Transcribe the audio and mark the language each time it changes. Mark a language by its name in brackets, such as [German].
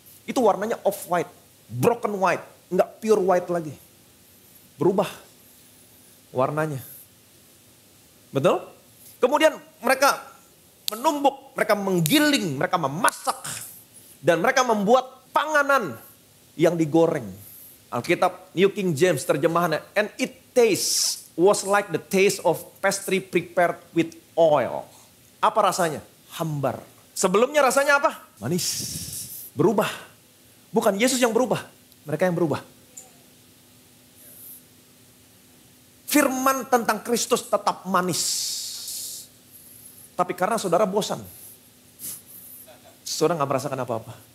[Indonesian] Itu warnanya off white, broken white, nggak pure white lagi. Berubah warnanya. Betul? Kemudian mereka menumbuk, mereka menggiling, mereka memasak. Dan mereka membuat panganan yang digoreng. Alkitab New King James terjemahannya, [English] and it tastes was like the taste of pastry prepared with oil. [Indonesian] Apa rasanya? Hambar. Sebelumnya rasanya apa? Manis. Berubah. Bukan Yesus yang berubah, mereka yang berubah. Firman tentang Kristus tetap manis. Tapi karena saudara bosan, saudara gak merasakan apa-apa.